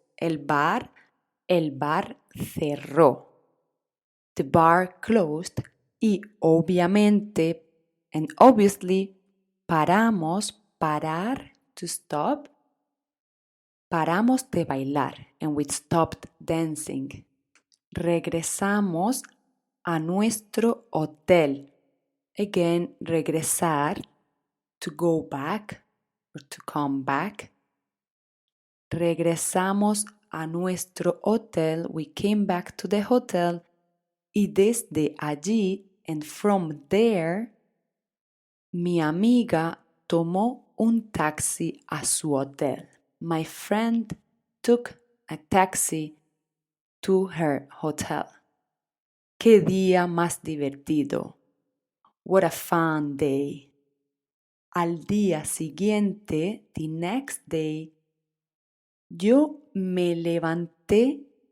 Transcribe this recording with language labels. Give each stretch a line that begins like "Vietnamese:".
Spanish: El bar cerró.
English: The bar closed
Spanish: y obviamente,
English: and obviously,
Spanish: paramos, parar,
English: to stop.
Spanish: Paramos de bailar,
English: and we stopped dancing.
Spanish: Regresamos a nuestro hotel.
English: Again, regresar, to go back or to come back.
Spanish: Regresamos a nuestro hotel.
English: We came back to the hotel.
Spanish: Y desde allí,
English: and from there,
Spanish: mi amiga tomó un taxi a su hotel.
English: My friend took a taxi to her hotel.
Spanish: ¡Qué día más divertido!
English: What a fun day!
Spanish: Al día siguiente,
English: the next day,
Spanish: yo me levanté.